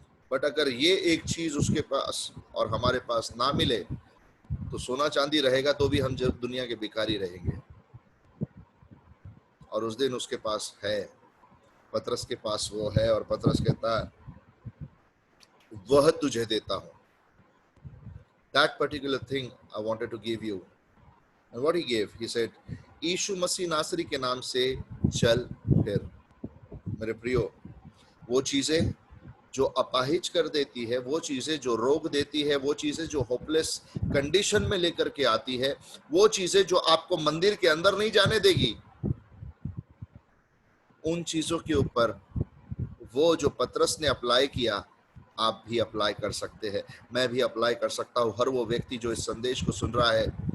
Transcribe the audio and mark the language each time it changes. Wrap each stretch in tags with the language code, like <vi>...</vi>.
<hi>But अगर ये एक चीज उसके पास और हमारे पास ना मिले, तो सोना चांदी रहेगा तो भी हम जब दुनिया के भिखारी रहेंगे। और उस दिन उसके पास है, पतरस के पास वो है, और पतरस कहता है वह तुझे देता हूं।</hi> <en>That particular thing I wanted to give you. And what he gave, he said,</en> <hi>यीशु मसीह नासरी के नाम से चल फिर। मेरे प्रियो, वो चीजें जो अपाहिज कर देती है, वो चीजें जो रोक देती है, वो चीजें जो होपलेस कंडीशन में लेकर के आती है, वो चीजें जो आपको मंदिर के अंदर नहीं जाने देगी, उन चीजों के ऊपर वो जो पतरस ने अप्लाई किया, आप भी अप्लाई कर सकते हैं, मैं भी अप्लाई कर सकता हूं, हर वो व्यक्ति जो इस संदेश को सुन रहा है।</hi>